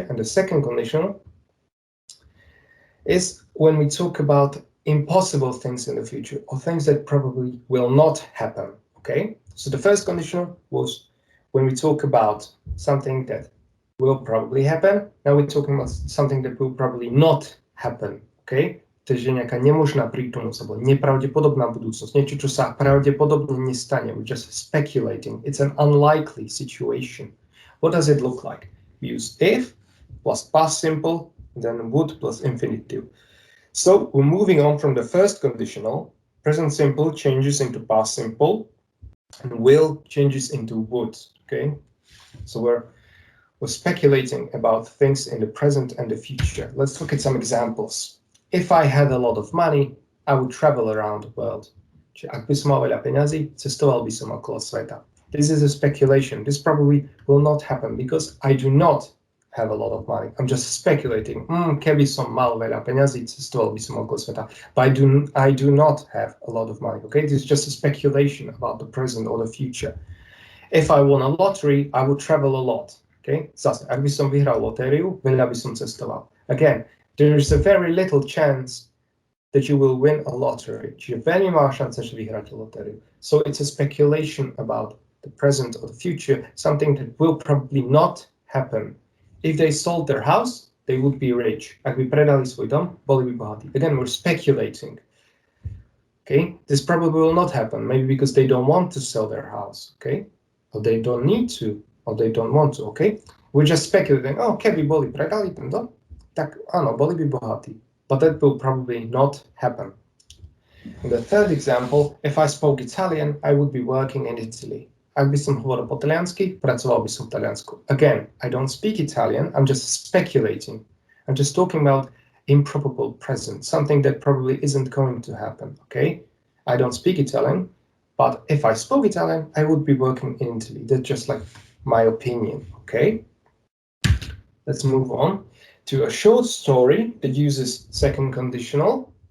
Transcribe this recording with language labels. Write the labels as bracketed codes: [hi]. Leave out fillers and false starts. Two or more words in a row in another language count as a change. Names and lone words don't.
[en] And the second conditional is when we talk about impossible things in the future or things that probably will not happen, okay? So the first conditional was when we talk about something that will probably happen. Now we're talking about something that will probably not happen, okay? [sk] Takže nejaká nemožná prítomnosť alebo nepravdepodobná budúcnosť, niečo, čo sa pravdepodobne nestane. [en] We're just speculating. It's an unlikely situation. What does it look like? We use if plus past simple, then would plus infinitive. So we're moving on from the first conditional. Present simple changes into past simple, and will changes into would. Okay, so we're speculating about things in the present and the future. Let's look at some examples. If I had a lot of money, I would travel around the world. [sk] Čiže ak by som mal veľa peňazí, cestoval by som okolo sveta. [en] This is a speculation. This probably will not happen because I do not have a lot of money. I'm just speculating. [sk] Keby som mal veľa peňazí, cestoval by som okolo sveta. [en] But I do not have a lot of money. Okay, this is just a speculation about the present or the future. If I won a lottery, I would travel a lot. [sk] Okay, zase, ak by som vyhral lotériu, veľa by som cestoval. [en] Again, there is a very little chance that you will win a lottery. [sk] Čiže veľmi malá šanca, že vyhráte lotériu. [en] So it's a speculation about the present or the future, something that will probably not happen. If they sold their house, they would be rich. [sk] Ak by predali svoj dom, boli by bohatí. [en] Again, we're speculating. Okay, this probably will not happen. Maybe because they don't want to sell their house. Okay, or they don't need to, or they don't want to. Okay, we're just speculating. [sk] Oh, keby boli predali ten dom, tak áno, boli by bohatí. [en] But that will probably not happen. In the third example, if I spoke Italian, I would be working in Italy. [sk] Ak by som hovoril po taliansky, pracoval by som v Taliansku. [en] Again, I don't speak Italian, I'm just speculating. I'm just talking about improbable present, something that probably isn't going to happen, okay? I don't speak Italian, but if I spoke Italian, I would be working in Italy. That's just like my opinion, okay? Let's move on to a short story that uses second conditional.